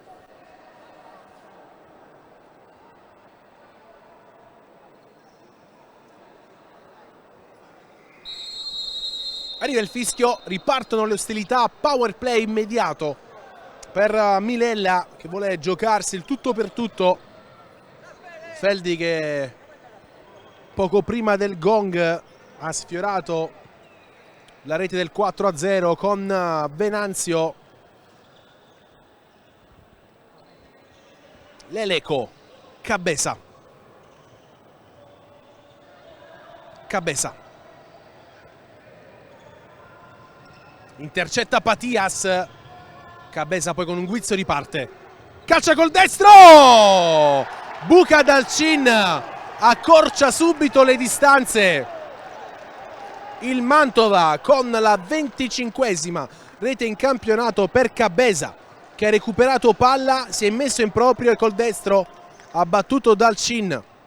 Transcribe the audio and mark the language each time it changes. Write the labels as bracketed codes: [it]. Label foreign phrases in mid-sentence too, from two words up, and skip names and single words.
[it] Arriva il fischio, ripartono le ostilità, power play immediato per Milella che vuole giocarsi il tutto per tutto. Feldi che poco prima del gong ha sfiorato la rete del 4-0 con Venanzio. Leleco, Cabeza. Intercetta Patias. Cabeza poi con un guizzo riparte. Calcia col destro! Buca Dalcin accorcia subito le distanze. Il Mantova con la 25esima rete in campionato per Cabeza, che ha recuperato palla, si è messo in proprio e col destro ha battuto Dalcin.